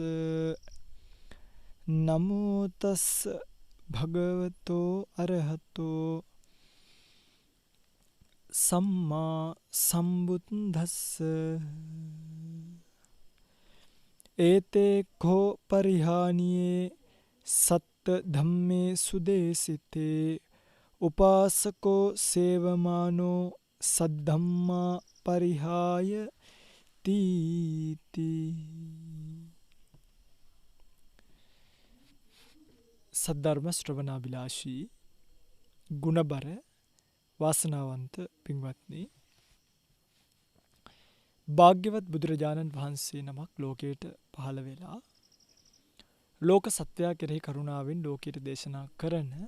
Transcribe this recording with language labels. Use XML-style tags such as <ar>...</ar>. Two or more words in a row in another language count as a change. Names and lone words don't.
<pi>නමෝ තස්ස භගවතෝ අරහතෝ සම්මා සම්බුද්දස්ස ඒතේ කෝ පරිහානියේ සත්ත ධම්මේ සුදේසිතේ උපාසකෝ සේවමානෝ සද්ධම්මා පරිහාය තීති.</pi> <si>සද්ධර්ම ශ්‍රවණාබිලාෂී ගුණබර වාසනාවන්ත පින්වත්නි, භාග්‍යවත් බුදුරජාණන් වහන්සේ නමක් ලෝකයට පහළ වෙලා ලෝක සත්වයා කෙරෙහි කරුණාවෙන් ලෝකයට දේශනා කරන</si>